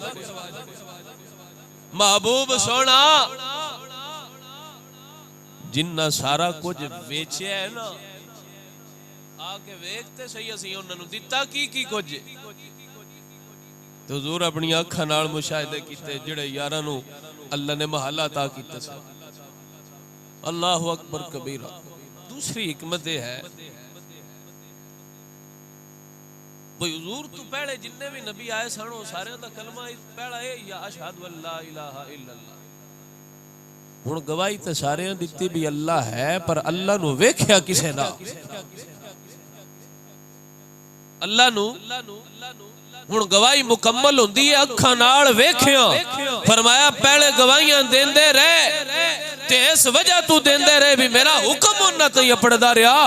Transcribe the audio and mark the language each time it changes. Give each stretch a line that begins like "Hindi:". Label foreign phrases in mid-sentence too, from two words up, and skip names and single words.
Punjabi: محبوب سوہنا جنہاں سارا کجھ ویچیا ہے نا، آکے ویکھتے سہی اسیں انہاں نوں دتا کی کجھ. تو حضور اپنی اکھاں نال مشاہدے کیتے جیہڑے یاراں نوں اللہ نے محل عطا کیتے سن.
Arabic: الله أكبر كبيرا.
Punjabi: دوسری حکمت ہے بھائی حضور تو پہلے جنے بھی نبی آئے سن سارے دا کلمہ پہلا ہے یا
Arabic: أشهد أن لا إله إلا الله.
Punjabi: ہن گواہی تو سارے دتی بھی اللہ ہے، پر اللہ نوں ویکھیا کسے نا. اللہ نوں ہن گواہی مکمل ہندی ہے اکھاں نال ویکھیا. فرمایا پہلے گواہیاں دیندے رہے تے اس وجہ تو دیندے رہے بھی میرا حکم انہاں تے اپڑدا رہا.